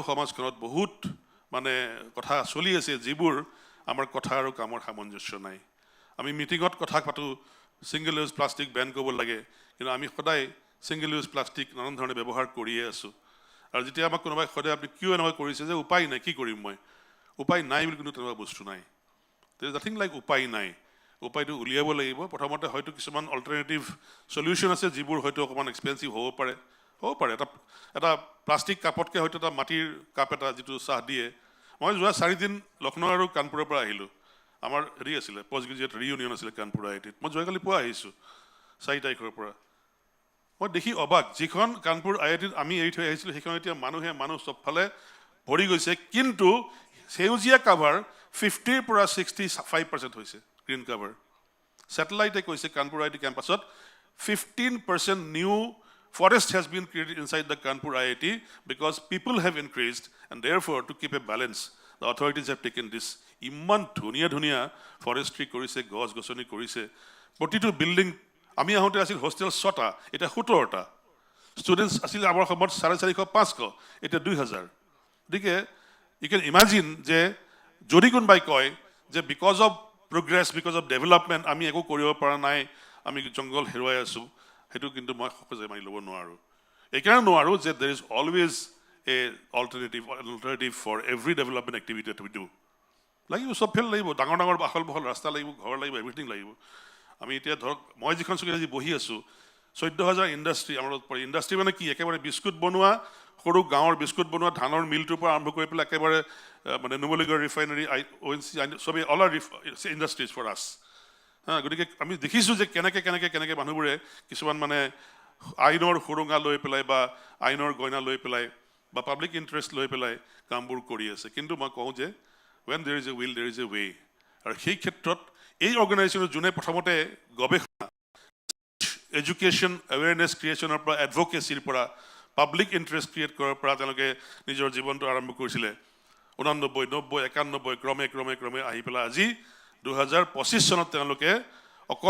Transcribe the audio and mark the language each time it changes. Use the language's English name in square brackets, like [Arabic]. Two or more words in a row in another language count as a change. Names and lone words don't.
[Assamese] সমাজখনত বহুত মানে কথা চলি আছে যিবোৰ আমাৰ কথা আৰু কামৰ সামঞ্জস্য নাই আমি মিটিঙত কথা পাতোঁ [English] single use plastic ban [Assamese] কৰিব লাগে কিন্তু আমি সদায় [English] single use plastic [Assamese] নানান ধৰণে ব্যৱহাৰ কৰিয়ে আছোঁ আৰু যেতিয়া আমাক কোনোবাই সদায় আপুনি কিয় এনেকুৱা কৰিছে যে উপায় নাই কি কৰিম মই উপায় নাই বুলি কোনো তেনেকুৱা বস্তু নাই [English] there is nothing like [Assamese] উপায় নাই উপায়টো উলিয়াব লাগিব প্ৰথমতে হয়তো কিছুমান [English] alternative solution [Assamese] আছে যিবোৰ হয়তো অকণমান এক্সপেঞ্চিভ হ'ব পাৰে এটা প্লাষ্টিক কাপতকৈ হয়তো এটা মাটিৰ কাপ এটা যিটো চাহ দিয়ে মই যোৱা 4 দিন লক্ষ্ণৌ আৰু কানপুৰৰ পৰা আহিলোঁ আমাৰ হেৰি আছিলে [English] post graduate reunion [Assamese] আছিলে কানপুৰ IITত মই যোৱাকালি পুৱা আহিছোঁ 4 তাৰিখৰ পৰা মই দেখি অবাক যিখন কানপুৰ IITত আমি এৰি থৈ আহিছিলোঁ সেইখন এতিয়া মানুহ চবফালে ভৰি গৈছে কিন্তু সেউজীয়া কাভাৰ 50 পৰা 65% হৈছে [English] green cover [Assamese] ছেটেলাইটে কৈছে কানপুৰ IIT কেম্পাছত [English] 15% নিউ forest has been created inside the Kanpur IIT because people have increased and therefore to keep a balance the authorities have taken this [Assamese] ইমান ধুনীয়া ফৰেষ্ট্ৰি কৰিছে গছ গছনি কৰিছে প্ৰতিটো বিল্ডিং আমি আহোঁতে আছিল হোষ্টেল 6টা এতিয়া 17টা ষ্টুডেণ্টছ আছিল আমাৰ সময়ত 450-500 এতিয়া 2000 গতিকে [English] you can imagine [Assamese] যে যদি কোনোবাই কয় যে [English] because of progress because of development [Assamese] আমি একো কৰিব পৰা নাই আমি জংগল হেৰুৱাই আছোঁ সেইটো কিন্তু মই সহজে মানি ল'ব নোৱাৰোঁ এইকাৰণে নোৱাৰোঁ যে [English] there is always a alternative for every development activity that we do [Assamese] লাগিব চব ফেল লাগিব ডাঙৰ আহল বহল ৰাস্তা লাগিব ঘৰ লাগিব এভৰিথিং লাগিব আমি এতিয়া ধৰক মই যিখন চকীত আজি বহি আছোঁ 14,000 ইণ্ডাষ্ট্ৰি আমাৰ ইণ্ডাষ্ট্ৰি মানে কি একেবাৰে বিস্কুট বনোৱা সৰু গাঁৱৰ বিস্কুট বনোৱা ধানৰ মিলটোৰ পৰা আৰম্ভ কৰি পেলাই একেবাৰে মানে নুমলীগড় ৰিফাইনাৰী ONC চবেই [English] all are industries for us [Assamese] গতিকে আমি দেখিছোঁ যে কেনেকৈ মানুহবোৰে কিছুমান মানে আইনৰ সুৰুঙা লৈ পেলাই বা আইনৰ গইনা লৈ পেলাই বা [English] public interest [Assamese] লৈ পেলাই কামবোৰ কৰি আছে কিন্তু মই কওঁ যে [English] when there is a will there is a way [Assamese] আৰু সেই ক্ষেত্ৰত এই অৰ্গেনাইজেশ্যনৰ যোনে প্ৰথমতে গৱেষণা [English] education awareness creation [Assamese] পৰা এডভকেচিৰ পৰা [English] public interest create [Assamese] কৰাৰ পৰা তেওঁলোকে নিজৰ জীৱনটো আৰম্ভ কৰিছিলে 89, 90, 91 ক্ৰমে আহি পেলাই আজি 2025 চনত তেওঁলোকে অকল